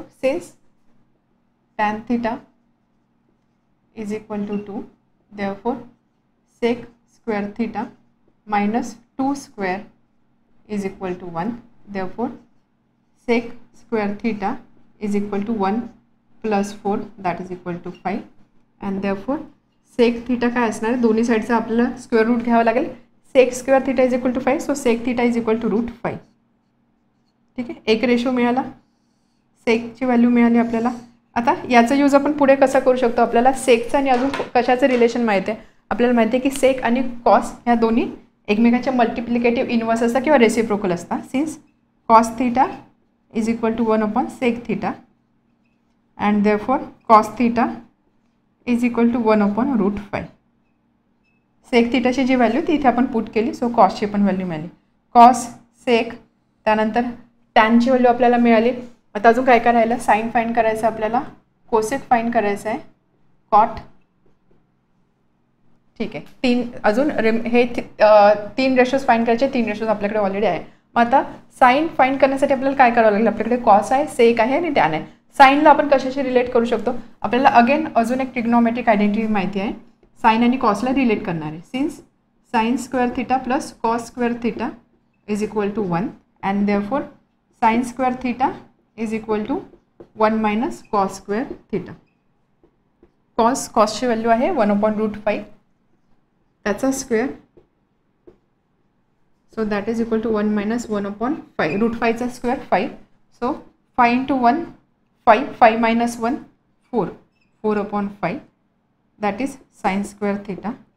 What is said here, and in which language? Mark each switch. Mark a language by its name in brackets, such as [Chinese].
[English] since tan theta is equal to 2, therefore sec square theta minus 2 square is equal to 1, therefore sec square theta is equal to 1 plus 4 that is equal to 5 and therefore sec theta [Marathi] काय असणार आहे? दोन्ही साईडचा आपल्याला square route घ्यावा लागेल. [English] Sec square theta is equal to 5, so sec theta is equal to root 5. [Marathi] ठीक आहे, एक रेशो मिळाला, सेकची व्हॅल्यू मिळाली आपल्याला. आता याचा यूज आपण पुढे कसा करू शकतो? आपल्याला सेकचं आणि अजून कशाचं रिलेशन माहिती आहे? आपल्याला माहिती आहे की सेक आणि कॉस ह्या दोन्ही एकमेकांच्या मल्टिप्लिकेटिव्ह इन्व्हर्स असतात किंवा रेसिप्रोकल असतात. [English] Since cos theta is equal to 1 upon sec theta and therefore cos theta is equal to 1 upon root 5. [Marathi] Sec थीटाची G value ती इथे आपण पुट केली, सो कॉसची पण व्हॅल्यू मिळाली. कॉस सेक, त्यानंतर टॅनची व्हॅल्यू आपल्याला मिळाली. आता अजून काय काय राहिलं? साईन फाइंड करायचं आपल्याला, कोसेक फाइंड करायचं आहे, कॉट. ठीक आहे, तीन अजून हे 3 रेशोज फाइंड करायचे. 3 रेशोज आपल्याकडे ऑलरेडी आहे. मग आता साईन फाइंड करण्यासाठी आपल्याला काय करावं लागेल? आपल्याकडे कॉस आहे, सेक आहे आणि टॅन आहे. साईनला आपण कशाशी रिलेट करू शकतो? आपल्याला अगेन अजून एक ट्रिग्नोमेट्रिक आयडेंटिटी माहिती आहे, साइन आणि कॉसला रिलेट करणार आहे. [English] Since sine square theta plus cos square theta is equal to 1 and therefore sine square theta is equal to 1 minus cos square theta. [Marathi] कॉसची value आहे 1/√5 त्याचा square. [English] So that is equal to 1 - 1/5. [Marathi] √5चा square 5. [English] So 5 × 1 5, 5 - 1 4, 4/5 that is sine square theta.